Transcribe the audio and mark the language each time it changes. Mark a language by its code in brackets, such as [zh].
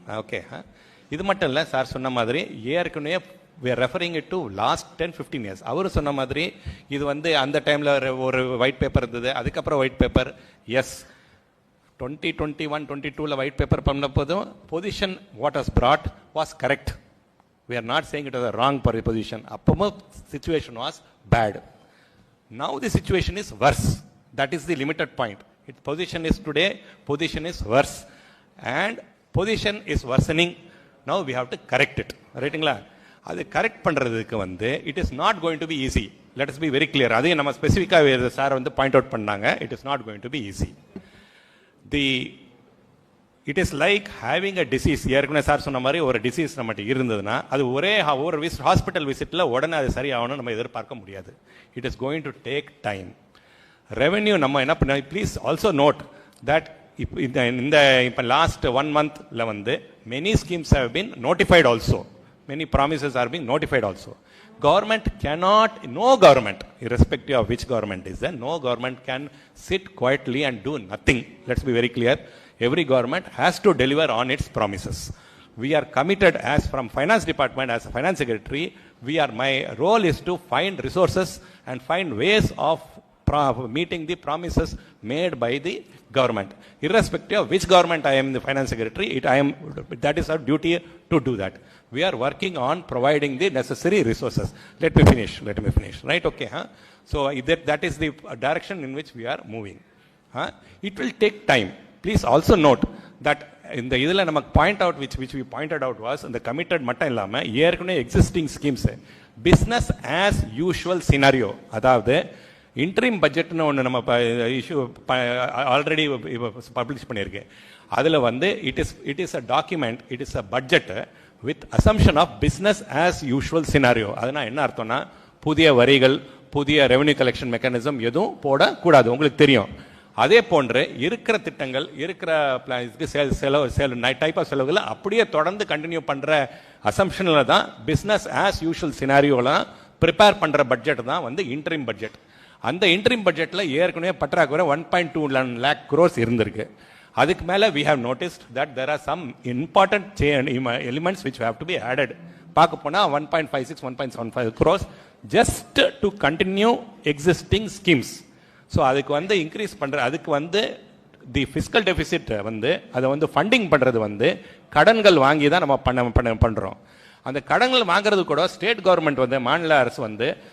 [ta] Okay, இது மட்டும் இல்லை, சார் சொன்ன மாதிரி ஏற்கனவே [en] we are referring it to last 10-15 years. [ta] அவர் சொன்ன மாதிரி இது வந்து அந்த டைம்ல ஒரு ஒயிட் பேப்பர் இருந்தது, அதுக்கப்புறம் white paper. [en] yes, 2021-22 white paper [ta] பண்ண போதும் [en] Position what was brought was correct. We are not saying it was a wrong position. அப்பவும் situation was bad. Now the situation is worse. That is the limited point. Its position is today, position is worse, and position is worsening. Now we have to correct it, ரைட்டுங்களா? [ta] அது correct பண்றதுக்கு வந்து [en] It is not going to be easy. Let us be very clear. [ta] அதையும் நம்ம ஸ்பெசிஃபிக்காக sir வந்து point out பண்ணாங்க. [en] It is not going to be easy. It is like having a disease. [ta] ஏற்கனவே சார் சொன்ன மாதிரி ஒரு டிசீஸ் நம்மகிட்ட இருந்ததுன்னா அது ஒரே ஒரு ஹாஸ்பிட்டல் விசிட்ல உடனே அது சரியாகணும்னு நம்ம எதிர்பார்க்க முடியாது. [en] It is going to take time. Revenue [ta] நம்ம என்ன பண்ண, [en] Please also note that இப்போ last 1 monthல வந்து many schemes have been notified also. Many promises are being notified also. Government cannot, no government, irrespective of which government is there, no government can sit quietly and do nothing. Let's be very clear. Every government has to deliver on its promises. We are committed as from finance department, as a finance secretary, my role is to find resources and find ways of meeting the promises made by the government. Irrespective of which government I am the finance secretary, that is our duty to do that. We are working on providing the necessary resources. Let me finish, right? Okay, so that is the direction in which we are moving. It will take time. Please also note that in the [ta] idhula namak [en] point out which we pointed out was the committed [ta] mattum illama ஏற்கனவே [en] existing schemes business as usual scenario. [ta] அதாவது interim பட்ஜெட்னு ஒன்று நம்ம issue already publish பண்ணியிருக்கேன். அதில் வந்து [en] It is a document, it is a budget with assumption of business as usual scenario. [ta] அதனால் என்ன அர்த்தம்னா புதிய வரிகள், புதிய ரெவென்யூ கலெக்ஷன் மெக்கானிசம் எதுவும் போடக்கூடாது. உங்களுக்கு தெரியும். அதே போன்று இருக்கிற திட்டங்கள், இருக்கிற செலவு டைப் ஆஃப் செலவுகளை அப்படியே தொடர்ந்து கண்டினியூ பண்ணுற அசம்ஷனில் தான் பிஸ்னஸ் ஆஸ் யூஷுவல் சினாரியோலாம் ப்ரிப்பேர் பண்ணுற பட்ஜெட் தான் வந்து இன்ட்ரீம் பட்ஜெட். அந்த இன்ட்ரீம் பட்ஜெட்ல ஏற்கனவே பற்றாக்குறை 1.2 lakh crores இருந்திருக்கு. அதுக்கு மேல [en] we have noticed that there are some important elements which have to be added. [ta] பார்க்க போனா [en] 1.56 1.75 crores just to continue existing schemes. [ta] So அதுக்கு வந்து இன்க்ரீஸ் பண்ற, அதுக்கு வந்து தி ஃபிஸ்கல் டெபிசிட் வந்து அதை வந்து ஃபண்டிங் பண்றது வந்து கடன்கள் வாங்கி தான் நம்ம பண்றோம். அந்த கடன்கள் வாங்குறது கூட ஸ்டேட் கவர்மெண்ட் வந்து மாநில அரசு வந்து